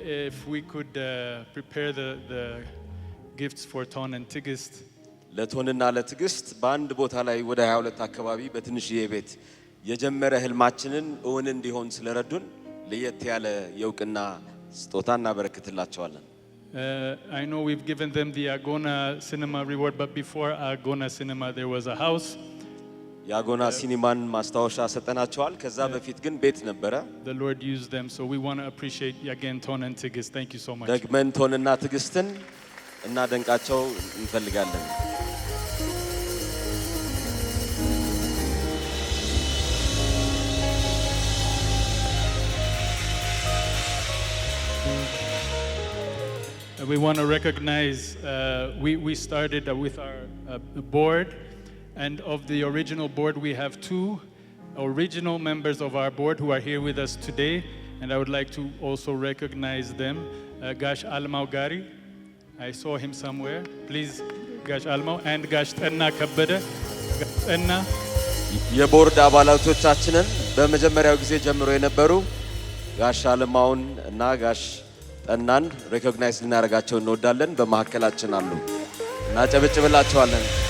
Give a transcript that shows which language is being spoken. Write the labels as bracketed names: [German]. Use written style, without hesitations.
[English] If we could prepare the gifts for Ton and Tigist. [Amharic] ለቶንና ለትግስት በአንድ ቦታ ላይ ወደ 22 አካባቢ በትንሽዬ ቤት የጀመረ ህልማችንን እውን እንዲሆን ስለረዱን ለየት ያለ የውቅና ስጦታ እናበረክትላቸዋለን። [English] I know we've given them the Agona Cinema reward, but before Agona Cinema there was a house. [Amharic] የአጎና ሲኒማን ማስታወሻ ሰጠናቸዋል። ከዛ በፊት ግን ቤት ነበረ። [English] The Lord used them, so we want to appreciate again Ton and Tigist. Thank you so much. [Amharic] ደግመን ቶንና ትግስትን እናደንቃቸው እንፈልጋለን። [English] We want to recognize, we started with our board, and of the original board we have 2 original members of our board who are here with us today, and I would like to also recognize them. Gash Almau Gari, I saw him somewhere. Please, Gash Almau, and Gash Tenna Kabbede. Tenna. [Amharic] የቦርድ አባላቶቻችንን በመጀመሪያው ጊዜ ጀምሮ የነበሩ ጋሽ አለማውን እና ጋሽ ጠናን ሪኮግናይዝ ልናደርጋቸው እንወዳለን። በመሐከላችን አሉ እና ጨብጭብላቸዋለን።